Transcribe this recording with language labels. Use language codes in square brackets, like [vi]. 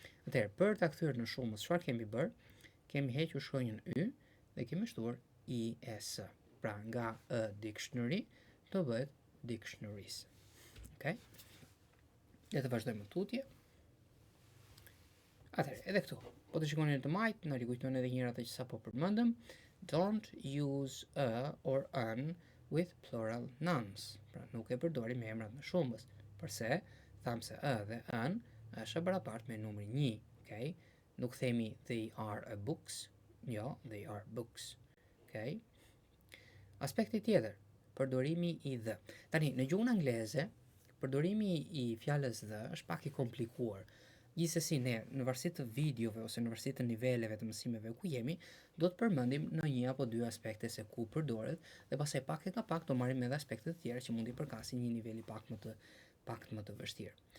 [sq] Atëherë, për ta kthyer në shumës, çfarë kemi bërë? Kemi hequr shkronjën y dhe kemi shtuar is. Pra nga a dictionary do bëhet dictionaries. Okay? Le të vazhdojmë me tutje. Atëherë, edhe këtu, po të shikoni në të majt, na rikujtojnë edhe njëra të që sapo përmendëm. [en] Don't use a or an with plural nouns. [sq] Pra nuk e përdorim me emrat në shumës. Përse, thamë se a dhe an është barabart me numri 1. Okay? Nuk themi [en] they are a books, jo, they are books. Okay? [sq] Aspekti tjetër, përdorimi i the. Tani, në gjuhën angleze, përdorimi i fjalës the është pak i komplikuar. Gjithsesi ne në varësi të videove ose në varësi të niveleve të mësimeve ku jemi, do të përmendim në një apo dy aspekte se ku përdoret dhe pastaj pak e ka pak do marrim edhe aspekte të tjera që mund i përkasin një niveli pak më të vështirë.